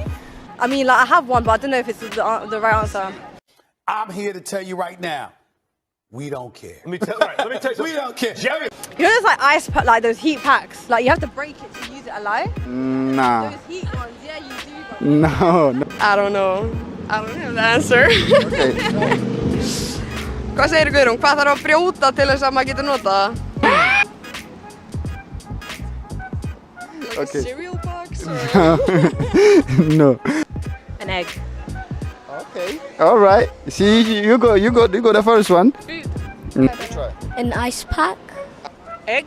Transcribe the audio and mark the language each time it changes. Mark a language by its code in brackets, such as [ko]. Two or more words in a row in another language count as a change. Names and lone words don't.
[en] I mean, like, I have one, but I don't know if it's the right answer. I'm here to tell you right now, we don't care. Let me tell you. We don't care. Jerry. You know, there's like like those heat packs. Like, you have to break it to use it alive. Nah. Those heat ones, yeah, you do. But No. I don't know. I don't have the answer. Okay. [is] Hvað segir Guðrún? Hvað þarf að brjóta til þess að maður getur nota það? [en] Like Okay. cereal box or? No. an egg. Okay. All right. See, you got the first one. Food. An ice pack. Egg.